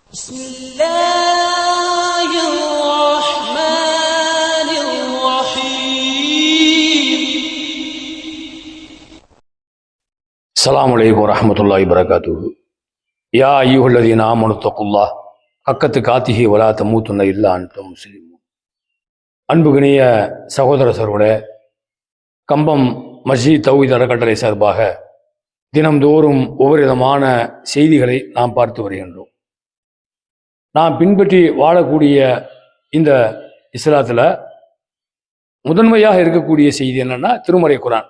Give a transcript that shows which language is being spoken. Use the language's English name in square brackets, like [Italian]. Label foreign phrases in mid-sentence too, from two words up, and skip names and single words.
[Arabic] بسم الله الرحمن الرحيم. السلام عليكم ورحمة الله وبركاته. يا أيها الذين آمنوا اتقوا الله حق تقاته ولا تموتن إلا أنتم مسلمون. [Tamil] அன்புகினிய சகோதர சகோதரர்களே, கம்பம் மஸ்ஜித் தௌஹீத் அறக்கட்டளை சார்பாக தினம்தோறும் ஒவ்வொரு விதமான செய்திகளை நாம் பார்த்து வருகின்றோம். நாம் பின்பற்றி வாழக்கூடிய இந்த இஸ்லாத்தில் முதன்மையாக இருக்கக்கூடிய செய்தி என்னன்னா திருமறை குரான்.